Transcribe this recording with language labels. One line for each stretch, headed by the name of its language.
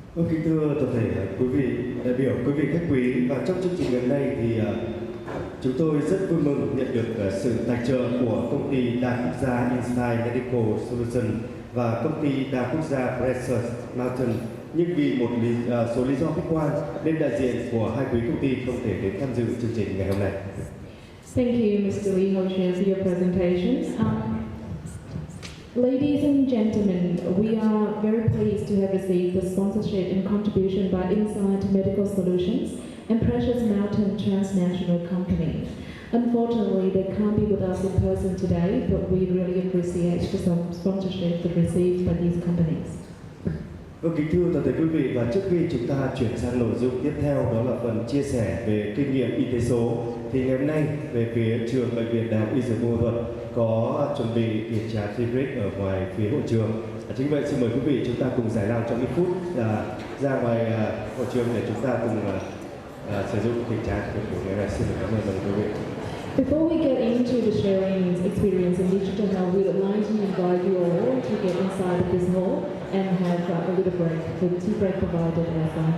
Vietnamese: Kính thưa toàn thể quý vị đại biểu, quý vị khách quý, và trong chương trình ngày hôm nay thì chúng tôi rất vui mừng nhận được sự tài trợ của công ty đa quốc gia Insight Medical Solutions và công ty đa quốc gia Precious Mountain. Nhưng vì một số lý do khách quan nên đại diện của hai quý công ty không thể đến tham dự chương trình ngày hôm nay.
English: Thank you, Mr. Lee Ho-Chan, for your presentation. Ladies and gentlemen, we are very pleased to have received the sponsorship and contribution by Insight Medical Solutions and Precious Mountain Transnational Company. Unfortunately, they can't be with us in person today, but we really appreciate the sponsorship received by these companies.
Vietnamese: Vâng, kính thưa toàn thể quý vị, và trước khi chúng ta chuyển sang nội dung tiếp theo, đó là phần chia sẻ về kinh nghiệm y tế số, thì ngày hôm nay về phía trường Bệnh viện Đại học Y Dược Buôn Ma Thuột có chuẩn bị tiệc trà
English: free break
Vietnamese: ở ngoài phía hội trường. Chính vậy xin mời quý vị chúng ta cùng giải lao trong ít phút ra ngoài hội trường để chúng ta cùng sử dụng tiệc trà của ngày hôm nay. Xin cảm ơn quý vị.
English: Before we get into the sharing experience in digital health, we would like to invite you all to get inside of this hall and have a little break, the tea break provided as well.